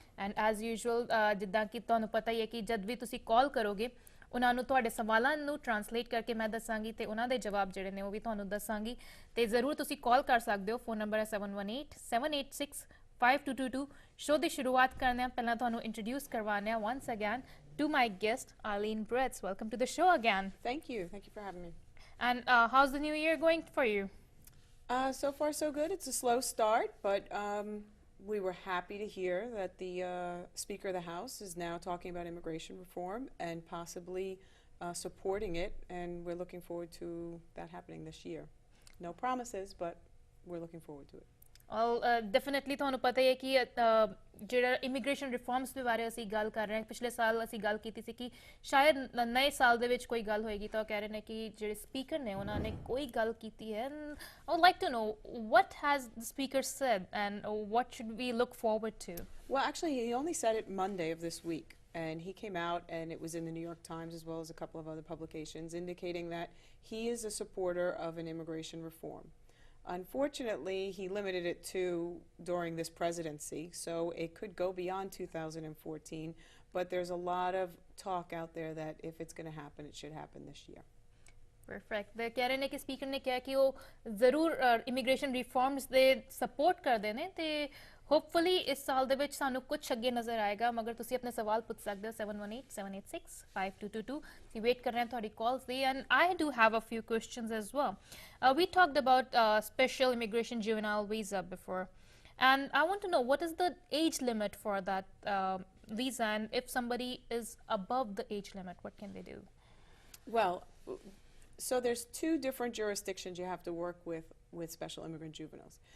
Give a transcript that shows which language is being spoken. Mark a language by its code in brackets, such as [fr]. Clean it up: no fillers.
[en] and as usual [pa] ਜਿੱਦਾਂ ਕਿ ਤੁਹਾਨੂੰ ਪਤਾ ਹੀ ਹੈ ਕਿ ਜਦ ਵੀ ਤੁਸੀਂ ਕਾਲ ਕਰੋਗੇ ਉਹਨਾਂ ਨੂੰ ਤੁਹਾਡੇ ਸਵਾਲਾਂ ਨੂੰ ਟਰਾਂਸਲੇਟ ਕਰਕੇ ਮੈਂ ਦੱਸਾਂਗੀ ਤੇ ਉਹਨਾਂ ਦੇ ਜਵਾਬ ਜਿਹੜੇ ਨੇ ਉਹ ਵੀ ਤੁਹਾਨੂੰ ਦੱਸਾਂਗੀ। ਤੇ ਜ਼ਰੂਰ ਤੁਸੀਂ ਕਾਲ ਕਰ ਸਕਦੇ ਹੋ। ਫੋਨ ਨੰਬਰ ਹੈ 7187865222। ਸ਼ੋਅ ਦੀ ਸ਼ੁਰੂਆਤ ਕਰਨੇ ਆ ਪਹਿਲਾਂ ਤੁਹਾਨੂੰ ਇੰਟਰੋਡਿਊਸ ਕਰਵਾਉਂਦੇ ਆ [en] once again to my guest Arlene Bretz. Welcome to the show again. Thank you for having me. And how's the new year going for you? So far so good. It's a slow start, but we were happy to hear that the Speaker of the House is now talking about immigration reform and possibly supporting it, and we're looking forward to that happening this year. No promises, but we're looking forward to it. [pa] Definitely ਤੁਹਾਨੂੰ ਪਤਾ ਹੀ ਹੈ ਕਿ ਜਿਹੜਾ immigration reforms ਦੇ ਬਾਰੇ ਅਸੀਂ ਗੱਲ ਕਰ ਰਹੇ ਹਾਂ। ਪਿਛਲੇ ਸਾਲ ਅਸੀਂ ਗੱਲ ਕੀਤੀ ਸੀ ਕਿ ਸ਼ਾਇਦ ਨਵੇਂ ਸਾਲ ਦੇ ਵਿੱਚ ਕੋਈ ਗੱਲ ਹੋਏਗੀ ਤਾਂ ਉਹ ਕਹਿ ਰਹੇ ਨੇ ਕਿ ਜਿਹੜੇ ਸਪੀਕਰ ਨੇ ਉਹਨਾਂ ਨੇ ਕੋਈ ਗੱਲ ਕੀਤੀ ਹੈ। [en] I would like to know what has the speaker said and what should we look forward to? Well, actually, he only said it Monday of this week, and he came out and it was in the New York Times as well as a couple of other publications indicating that he is a supporter of an immigration reform. Unfortunately, he limited it to during this presidency, so it could go beyond 2014, but there's a lot of talk out there that if it's going to happen, it should happen this year. Perfect. [pa] they ਕਹਿ ਰਹੇ ਨੇ ਕਿ speaker ਨੇ ਕਿਹਾ ਕਿ ਉਹ ਜ਼ਰੂਰ immigration reforms ਦੇ ਸਪੋਰਟ ਕਰਦੇ ਨੇ ਤੇ ਹੋਪਫੁਲੀ ਇਸ ਸਾਲ ਦੇ ਵਿੱਚ ਸਾਨੂੰ ਕੁਝ ਅੱਗੇ ਨਜ਼ਰ ਆਏਗਾ। ਮਗਰ ਤੁਸੀਂ ਆਪਣੇ ਸਵਾਲ ਪੁੱਛ ਸਕਦੇ ਹੋ 7187865222। ਅਸੀਂ ਵੇਟ ਕਰ ਰਹੇ ਹਾਂ ਤੁਹਾਡੀ ਕਾਲਸ ਦੀ [en] And I do have a few questions as well. we talked about special immigration juvenile visa before, and I want to know what is the age limit for that visa, and if somebody is above the age limit, what can they do? Well, so there's two different jurisdictions you have to work with special immigrant juveniles.